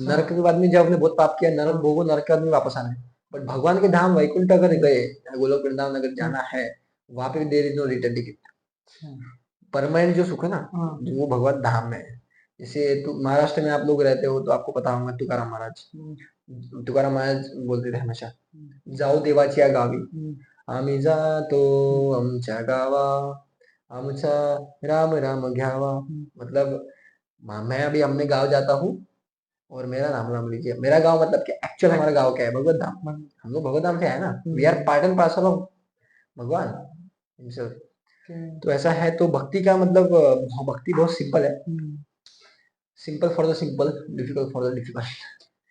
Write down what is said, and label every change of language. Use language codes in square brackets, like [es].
[hi] नरक के बाद में जब आपने बहुत पाप किया, नरक भोगो, नरक के बाद में वापस आना है। बट भगवान के धाम वैकुंठ अगर गए, गोलोक वृंदावन अगर जाना है, वहां पे [en] There is no return ticket. [hi] Permanent जो सुख है ना, जो वो भगवत धाम में है। जैसे महाराष्ट्र में आप लोग रहते हो तो आपको पता होगा तुकाराम महाराज। [mr] तुकाराम महाराज [hi] बोलते थे हमेशा, [mr] जाओ देवाच्या गावी, आम्ही जातो आमच्या गावा, आमचा राम राम घ्यावा। [hi] मतलब मैं अभी अपने गांव जाता हूँ और मेरा राम राम लीजिए। मेरा गांव मतलब क्या, एक्चुअल हमारा गांव क्या है? भगवत धाम। हम लोग भगवत धाम से है ना, [en] We are part and parcel of Bhagwan himself. [hi] तो ऐसा है। तो भक्ति का मतलब, भक्ति बहुत सिंपल है, [en] Simple for the simple, difficult for the difficult.